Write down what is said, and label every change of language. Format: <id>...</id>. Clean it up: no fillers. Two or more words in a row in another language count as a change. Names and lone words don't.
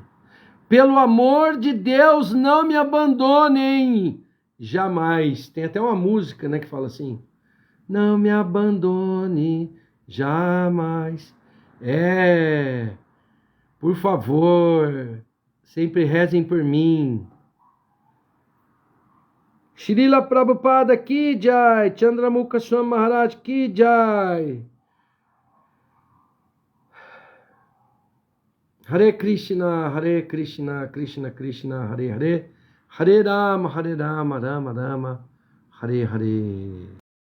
<pt>Pelo amor de Deus, não me abandonem jamais. Tem até uma música, né, que fala assim: não me abandone jamais. Por favor, sempre rezem por mim.</pt> <hi>श्रील प्रभुपाद की जय, चन्द्रमुख स्वामी महाराज की जय.</hi> <sa>हरे कृष्ण, कृष्ण कृष्ण, हरे हरे, हरे राम, राम राम, हरे हरे.</sa>